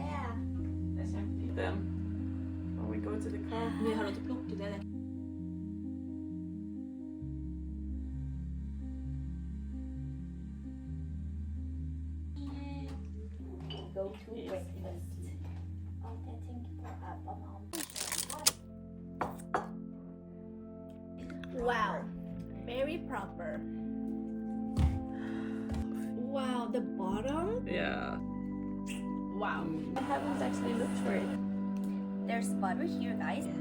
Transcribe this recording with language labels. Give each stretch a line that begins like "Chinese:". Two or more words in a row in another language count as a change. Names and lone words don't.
Norwegian: Det er kjempefint.
English: When we go to the car.
Norwegian: Vi har lov til å plukke det.
English: Go to breakfast.
Norwegian: Alt jeg tenker på banan.
English: Wow. Very proper. Wow, the bottom. Yeah. Wow. I haven't actually looked for it. There's butter here, guys.